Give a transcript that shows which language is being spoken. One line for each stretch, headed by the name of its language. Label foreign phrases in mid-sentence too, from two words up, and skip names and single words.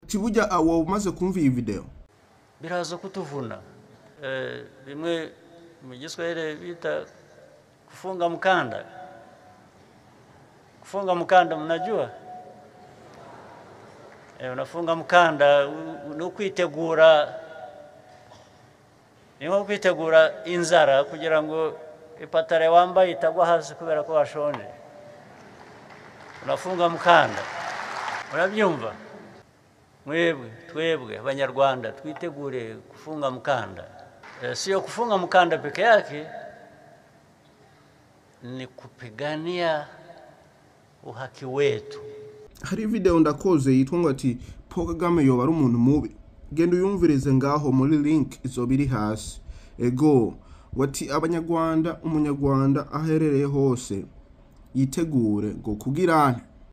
Kinyarwanda: tibuja awo umaze kumva iyi video biraza kutuvuna bimwe mu Giswahili bita
Swahili: kufunga mkanda. Kufunga mkanda mnajua? Unafunga mkanda
Kinyarwanda: nukwitegura niho kwitegura inzara kugira ngo ipatare wambaye itagwa hasi kubera ko washonje.
Swahili: Unafunga mkanda. Urabyumva?
Kinyarwanda: Twebwe abanyarwanda twitegure
Swahili: kufunga mkanda. Sio kufunga mkanda peke yake, ni kupigania uhaki wetu.
Kinyarwanda: Hari video ndakoze yitwa ngo ati Paul Kagame yoba ari umuntu mubi. Genda uyumvirize ngaho muri link izobiri hasi. Ego wati abanyarwanda umunyarwanda aherereye hose yitegure ngo kugirana